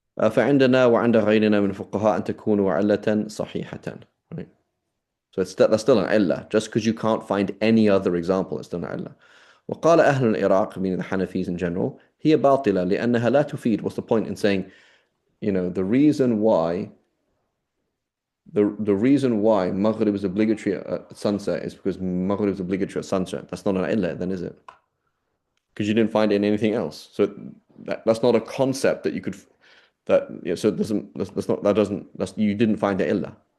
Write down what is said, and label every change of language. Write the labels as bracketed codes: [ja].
[ar] فعندنا وعند غيرنا من فقهاء أن تكون علة صحيحة. [en] Right? So that's still an illah. Just because you can't find any other example, it's still an illah. [ar] وقال أهل العراق, [en] meaning the Hanafis in general, [ar] هي باطلة لأنها لا تفيد. [en] What's the point in saying, the reason why Maghrib is obligatory at sunset is because Maghrib is obligatory at sunset. That's not an illah then, is it? Because you didn't find it in anything else. So that's not a concept that you could so it doesn't you didn't find the illah.